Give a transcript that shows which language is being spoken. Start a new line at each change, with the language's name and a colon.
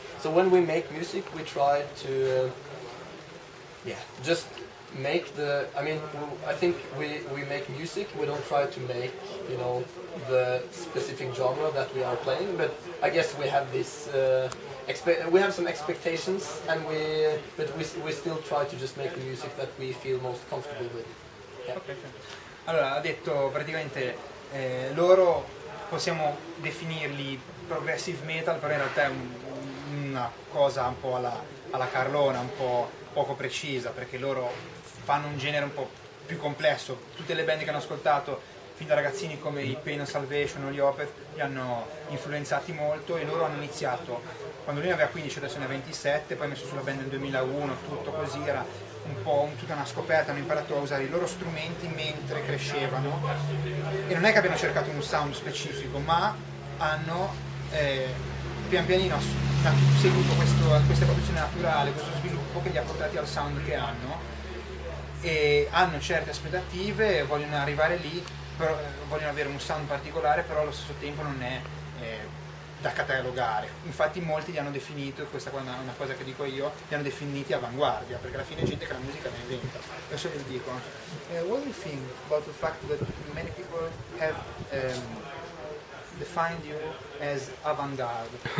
English: So when we make music, we try to just make I think we make music. We don't try to make the specific genre that we are playing, but I guess we have this we have some expectations, and we still try to just make the music that we feel most comfortable with. Yeah. Okay.
Italian: Allora, ha detto praticamente loro possiamo definirli progressive metal, però in realtà è una cosa un po' alla Carlona, un po' poco precisa, perché loro fanno un genere un po' più complesso. Tutte le band che hanno ascoltato fin da ragazzini come i Pain of Salvation o gli Opeth li hanno influenzati molto, e loro hanno iniziato quando lui ne aveva 15, adesso ne ha 27, poi ha messo sulla band nel 2001, tutto così, era un po' tutta una scoperta, hanno imparato a usare i loro strumenti mentre crescevano, e non è che abbiano cercato un sound specifico, ma hanno pian pianino seguito questa evoluzione naturale, questo sviluppo che li ha portati al sound che hanno, e hanno certe aspettative, vogliono arrivare lì, però, vogliono avere un sound particolare, però allo stesso tempo non è da catalogare. Infatti molti li hanno definito, questa è una cosa che dico io, li hanno definiti avanguardia, perché alla fine è gente che la musica la inventa. Adesso vi dico,
English: what do you think about the fact that many people have defined you as avant-garde?